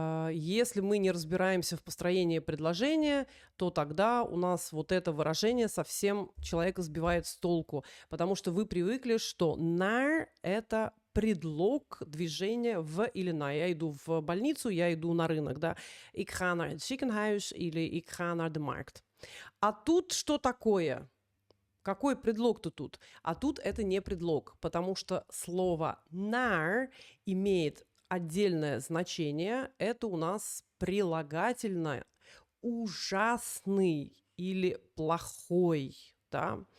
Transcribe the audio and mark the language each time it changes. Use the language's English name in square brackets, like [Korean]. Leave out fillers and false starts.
[Russian] Если мы не разбираемся в построении предложения, то тогда у нас вот это выражение совсем человека сбивает с толку, потому что вы привыкли, что naar – это предлог движения в или на. Я иду в больницу, я иду на рынок, да. [Dutch] Ik ga naar het ziekenhuis или ik ga naar de markt. [Russian] А тут что такое? Какой предлог-то тут? А тут это не предлог, потому что слово naar имеет отдельное значение. Это у нас прилагательное ужасный или плохой, да?